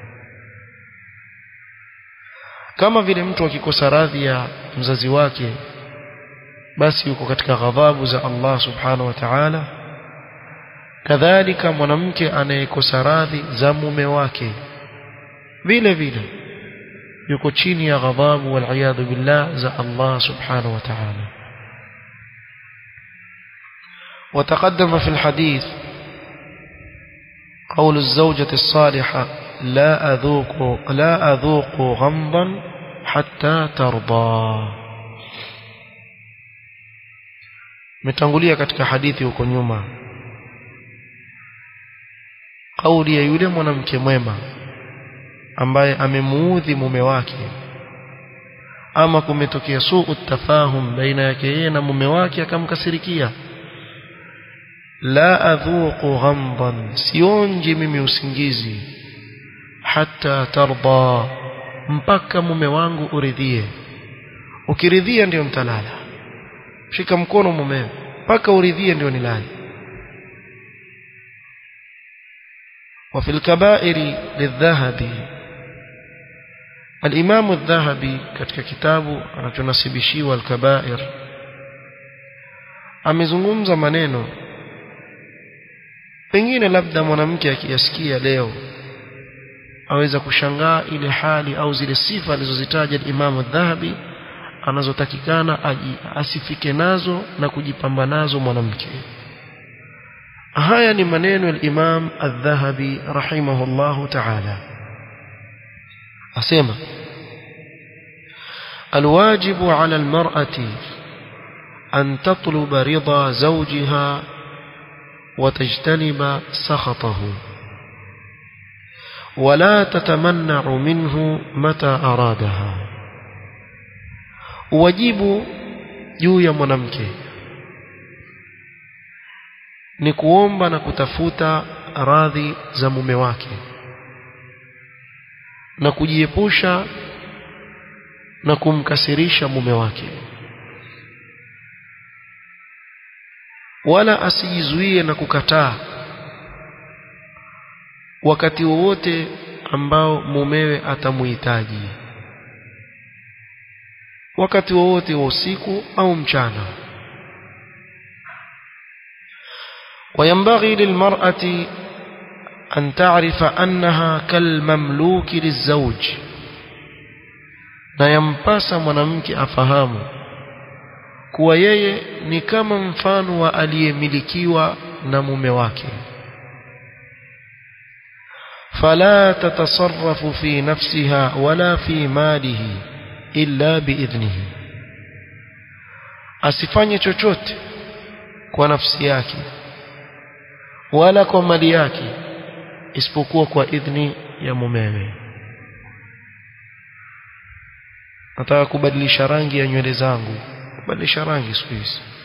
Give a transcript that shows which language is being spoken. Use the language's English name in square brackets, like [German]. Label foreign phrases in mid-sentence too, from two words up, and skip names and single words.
[Swahili] Kama vile mtu akikosa radhi ya mzazi wake, basi yuko katika ghadhabu za Allah [Arabic] سبحانه وتعالى. [Swahili] Kadhalika mwanamke anayekosa radhi za mume wake vile vile yuko chini ya ghadhabu [Arabic] والعياذ بالله [Swahili] za Allah [Arabic] سبحانه وتعالى. وتقدم في الحديث قول الزوجة الصالحة لا أذوق غمضا حتى ترضى. [Swahili] متangulia katika hadithi huko nyuma kauli ya yule mwanamke mwema ambaye amemuudhi mume wake, ama kumetokea [Arabic] سوء تفاهم بين [Swahili] yake yeye na mume wake akamkasirikia. [Arabic] لا أذوق غمضا, [Swahili] sionji mimi usingizi, [Arabic] حتى ترضى, [Swahili] mpaka mume wangu uridhie. Ukiridhia ndio mtalala, shika mkono mume mpaka uridhie ndio nilale. [Arabic] وفي الكبائر للذهبي، الإمام الذهبي [Swahili] katika kitabu anachonasibishiwa al-Kabair amezungumza maneno pengine labda mwanamke akiyasikia leo aweza kushangaa ile hali au zile sifa alizozitaja [Arabic] الإمام الذهبي [Swahili] anazotakikana asifike nazo na kujipamba nazo mwanamke. Haya ni maneno ya [Arabic] الإمام الذهبي رحمه الله تعالى. asema الواجب على المرأة أن تطلب رضا زوجها وتجتنب سخطه ولا تتمنع منه متى أرادها. [Swahili] wajibu juu ya mwanamke ni kuomba na kutafuta radhi za mume wake na kujiepusha na kumkasirisha mume wake, wala asijizuie na kukataa wakati wowote ambao mumewe atamuhitaji, wakati wowote wa usiku au mchana. [Arabic] وينبغي للمرأة أن تعرف أنها كالمملوك للزوج [Swahili] na yampasa mwanamke afahamu kuwa yeye ni kama mfano wa aliyemilikiwa na mume wake. [Arabic] فلا تتصرف في نفسها ولا في ماله إلا بإذنه, [Swahili] asifanye chochote kwa nafsi yake wala kwa mali yake isipokuwa kwa idhni ya mumewe. Nataka kubadilisha rangi ya nywele zangu, badilisha rangi siku hizi.